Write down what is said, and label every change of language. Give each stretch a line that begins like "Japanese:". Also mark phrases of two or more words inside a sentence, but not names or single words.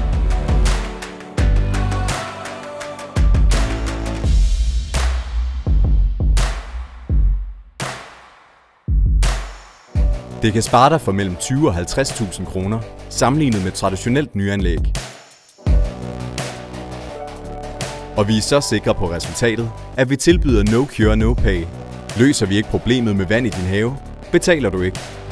Danish: Det kan spare dig for mellem 20 og 50.000 kroner, sammenlignet med traditionelt nyanlæg. Og vi er så sikre på resultatet, at vi tilbyder
English: no cure, no pay.
Danish: Løser vi ikke problemet med vand i din have, betaler du ikke.